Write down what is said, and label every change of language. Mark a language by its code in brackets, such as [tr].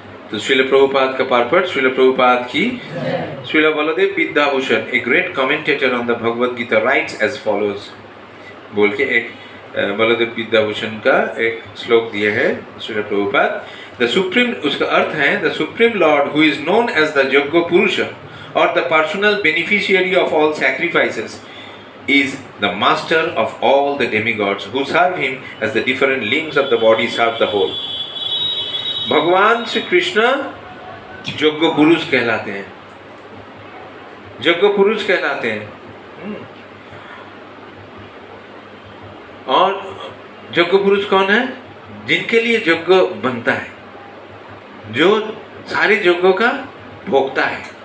[hi] तो श्रील प्रभुपाद का पार्पट, श्रील प्रभुपाद की. [en] Srila Baladeva Vidyabhushana, a great commentator on the Bhagavad Gita, writes as follows. [hi] बोल के एक बलदेव विद्याभूषण का एक श्लोक दिया है श्रील प्रभुपाद. [en] The supreme, [hi] उसका अर्थ है, [en] the supreme lord who is known as the Yajna Purusha or the personal beneficiary of all sacrifices is the master of all the demigods who serve him as the different limbs of the body serve the whole. [hi] भगवान श्री कृष्ण यज्ञ पुरुष कहलाते हैं, यज्ञ पुरुष कहलाते हैं. और यज्ञ पुरुष कौन है? जिनके लिए यज्ञ बनता है, जो सारे यज्ञों का भोगता है.